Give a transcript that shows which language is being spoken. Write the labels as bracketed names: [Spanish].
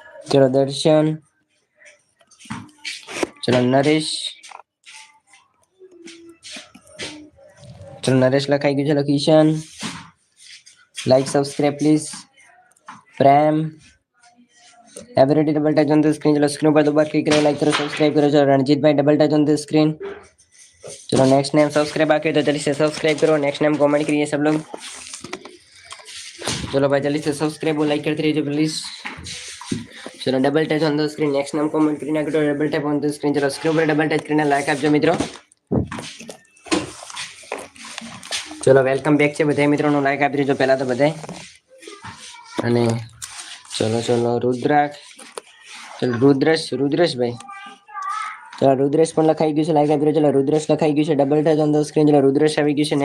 [Gujarati] ચલો દર્શન, ચલો નરેશ, ચલો નરેશ લખાઈ ગયું. [English] ચલો Kishan, like subscribe please. Prem, everybody double touch on the screen. [Gujarati] ચલો સ્ક્રીન પર દો બાર ક્લિક કરો, લાઈક કરો, સબસ્ક્રાઇબ કરો. ચલો Ranjitbhai [English] Double touch on the screen. [Hindi] चलो नेक्स्ट नेम सब्सक्राइब बाकी तो जल्दी से सब्सक्राइब करो. नेक्स्ट नेम कमेंट करिए सब लोग. चलो भाई जल्दी से सब्सक्राइब और लाइक करते रहिए प्लीज. चलो [English] Double touch on the screen. Next name comment [Gujarati] કરીને કરો. [English] Double tap on the screen. [Gujarati] ચલો સ્ક્રીન પર ડબલ ટચ કરીને લાઈક આપજો મિત્રો. ચલો વેલકમ બેક છે બધા મિત્રોનું લાઈક આપી દેજો પહેલા તો બધાય. અને ચલો ચલો રુદ્રાક્ષ, ચલો રુદ્રેશ ભાઈ, ચલો રુદ્રેશ પણ લખાઈ ગયું છે, લાઈક આપી દેજો. ચલો રુદ્રેશ લખાઈ ગયું છે, [English] Double touch on the screen. [Gujarati] ચલો રુદ્રેશ આવી ગયું છે.